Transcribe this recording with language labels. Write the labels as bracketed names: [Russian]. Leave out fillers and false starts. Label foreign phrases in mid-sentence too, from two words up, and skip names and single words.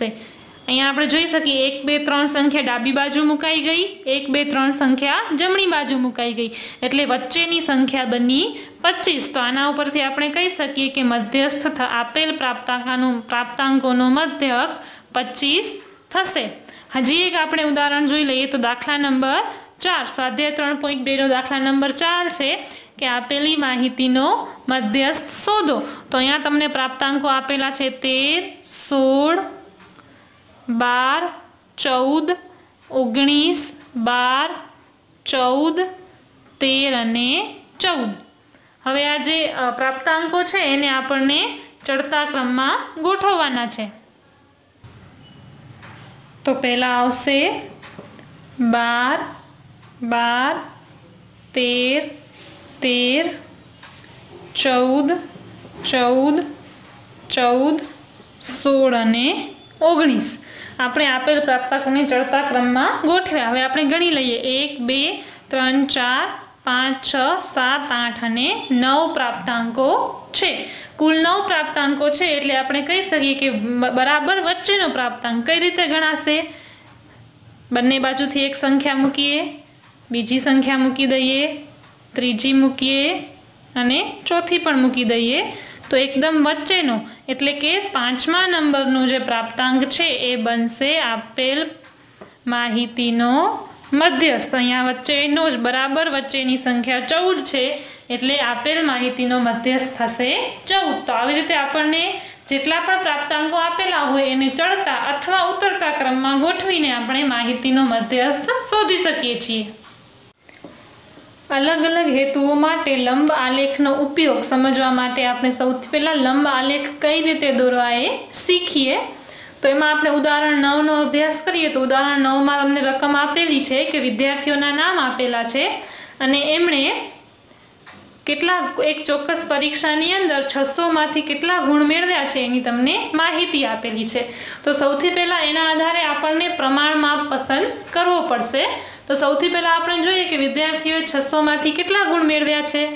[Gujarati] અહીંયા આપણે જોઈ શકીએ 1, 2, 3 સંખ્યા ડાબી બાજુ મુકાઈ ગઈ, 1, 2, 3 સંખ્યા જમણી બાજુ મુકાઈ ગઈ એટલે વચ્ચેની સંખ્યા બની 25। તો આના ઉપરથી આપણે કહી શકીએ કે મધ્યસ્થ આપેલ પ્રાપ્તાંકોનો મધ્યક 25 થશે। હજી એક આપણે ઉદાહરણ જોઈ લઈએ તો દાખલા નંબર 4 સ્વાધ્યાય 3.2 નો દાખલા નંબર 4 છે કે આપેલી માહિતીનો મધ્યસ્થ શોધો। તો અહીંયા તમને પ્રાપ્તાંકો આપેલા છે 13, 16, 12, 14, 19, 12, 14, 13 અને 14। હવે આ જે પ્રાપ્તાંકો છે એને આપણે ચઢતા ક્રમમાં ગોઠવવાના છે। તો પહેલા આવશે 12, 12, 13, 13, 14, 14, 14, 16 અને 19 આપણે આપેલ પ્રાપ્તાંકોને ચડતા ક્રમમાં ગોઠવ્યા। હવે આપણે ગણી લઈએ 1, 2, 3, 4, 5, 6, 7, 8 અને 9 પ્રાપ્તાંકો છે। કુલ 9 પ્રાપ્તાંકો છે એટલે આપણે કહી શકીએ કે બરાબર વચ્ચેનો પ્રાપ્તાંક કઈ રીતે ગણાશે। બંને બાજુથી એક સંખ્યા મૂકીએ, બીજી સંખ્યા મૂકી દઈએ, ત્રીજી મૂકીએ અને ચોથી પણ મૂકી દઈએ તો એકદમ વચ્ચેનો એટલે કે 5મા નંબરનો જે પ્રાપ્તાંક છે એ બનશે આપેલ માહિતીનો મધ્યસ્થ। અહીંયા વચ્ચેનો જ બરાબર વચ્ચેની સંખ્યા 14 છે એટલે આપેલ માહિતીનો મધ્યસ્થ થશે 14। તો આવી રીતે આપણને જેટલા પણ પ્રાપ્તાંકો આપેલા હોય એને ચઢતા અથવા ઉતરતા ક્રમમાં ગોઠવીને આપણે માહિતીનો મધ્યસ્થ શોધી શકીએ છીએ। અલગ અલગ હેતુઓ માટે લંબ આલેખનો ઉપયોગ સમજવા માટે આપણે સૌથી પહેલા લંબ આલેખ કઈ રીતે દોરવાય શીખીએ। તો એમાં આપણે ઉદાહરણ 9 નો અભ્યાસ કરીએ। તો ઉદાહરણ 9 માં અમને રકમ આપેલી છે કે વિદ્યાર્થીઓના નામ આપેલા છે અને એમણે કેટલા એક ચોક્કસ પરીક્ષાની અંદર 600 માંથી કેટલા ગુણ મેળવ્યા છે એની તમને માહિતી આપેલી છે। તો સૌથી પહેલા એના આધારે આપણને પ્રમાણ માપ પસંદ કરવો પડશે। તો સૌથી પહેલા આપણે જોઈએ કે વિદ્યાર્થીઓએ 600 માંથી કેટલા ગુણ મેળવ્યા છે।